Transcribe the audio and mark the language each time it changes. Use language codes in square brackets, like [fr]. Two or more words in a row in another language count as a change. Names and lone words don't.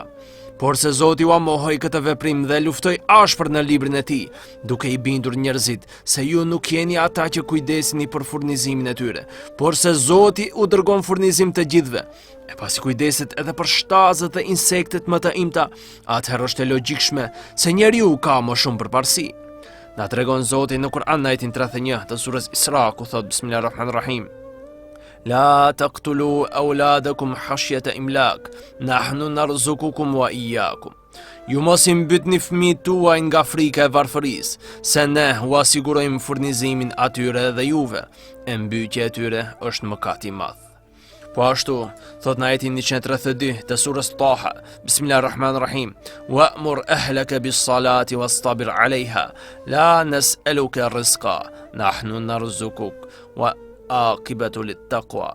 [sq] Por se Zoti u amohoi këtë veprim dhe luftoi ashpër në librin e tij, duke i bindur njerëzit se ju nuk jeni ata që kujdeseni për furnizimin e tyre, por se Zoti u dërgon furnizim të gjithëve. E pasi kujdeset edhe për shtazët dhe insektet më të imta, atëherë është e logjikshme se njeriu ka më shumë përparësi. Na tregon Zoti në Kur'an në ajetin 31 të surës Isra, ku thot Bismillahirrahmanirrahim: [ar] لا تقتلوا أولادكم خشية إملاق نحن نرزقكم وإياكم. [sq] Ju mos i mbytni fëmijët tuaj nga frika e varfërisë, se ne u asigurojmë furnizimin atyre dhe juve. E mbytja e tyre është mëkat i madh. Po ashtu, thot në ajetin 132 të surës Taha, Bismillahirrahmanirrahim: [ar] وأمر أهلك بالصلاة واصطبر عليها لا نسألك رزقا نحن نرزقك والعاقبة للتقوى.